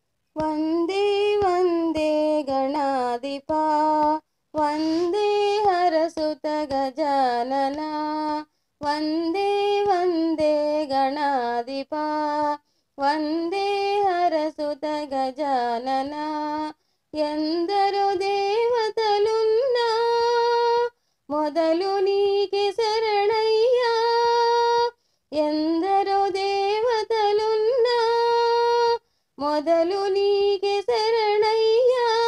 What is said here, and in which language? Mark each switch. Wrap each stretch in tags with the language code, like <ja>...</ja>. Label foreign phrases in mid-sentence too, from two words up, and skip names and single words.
<sa>वन्दे वन्दे गणाधिपा वन्दे हरसुत गजानना वन्दे वन्दे गणाधिपा वन्दे हरसुत गजानना</sa> <te>ఎందరో దేవతలున్నా మొదలు నీకే శరణయ్యా ఎందరో దేవతలున్నా మొదలు నీకే శరణయ్యా</te>